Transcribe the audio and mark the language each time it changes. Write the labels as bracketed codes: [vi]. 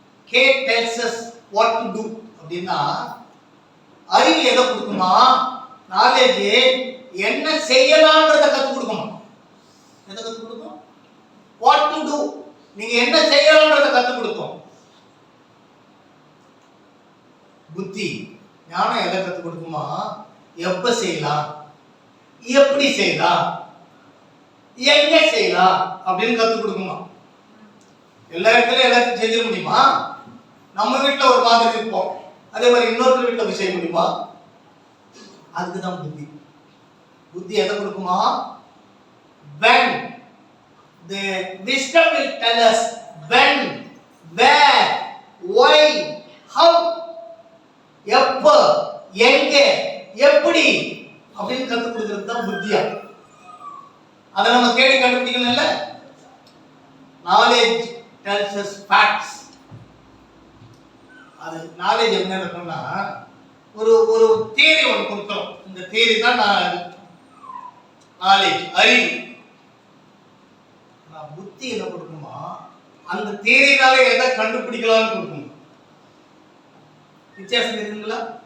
[en] K tells us what to do [ta] அப்படின்னா, அறிவு எதை கொடுக்குமா? நாலேஜ் என்ன செய்யலாம்ன்றத கத்து கொடுக்குமா? எதை கத்து கொடுக்கும்? [en] What to do, [ta] நீங்க என்ன செய்யலாம்ன்றத கத்து கொடுக்கும். புத்தி ஞானம் எதை கத்து கொடுக்குமா? எப்ப செய்யலாம், எப்படி செய்யலாம், எங்க செய்யலாம் அப்படின்னு கத்து கொடுக்குமா? எல்லா இடத்துலயும் எல்லாத்தையும் செஞ்சிட முடியுமா? நம்ம வீட்டுல ஒரு மாதிரி இருப்போம், அதே மாதிரி இன்னொருத்தர் வீட்டுல போய் செய்ய முடியுமா? அதுக்குதான் புத்தி. புத்தி எதை கொடுக்குமா? [en] when the wisdom will tell us when, where, why, how, [ta] எப்ப, எங்க, எப்படி அப்படின்னு கத்து கொடுக்கிறது தான் புத்தியா. அதை நம்ம தேடி கண்டுபிடிக்கணும்ல. [en] knowledge tells us facts. [ta] அது knowledge என்ன இருக்குன்னா, ஒரு ஒரு தியரி ஒன்று கொடுக்கிறோம், இந்த தியரி தான் knowledge, அறிவு. புத்தி என்ன கொடுக்குமா? அந்த தியரினால எதை கண்டுபிடிக்கலாம்னு கொடுக்கும். வித்தியாசம் இருக்குங்களா?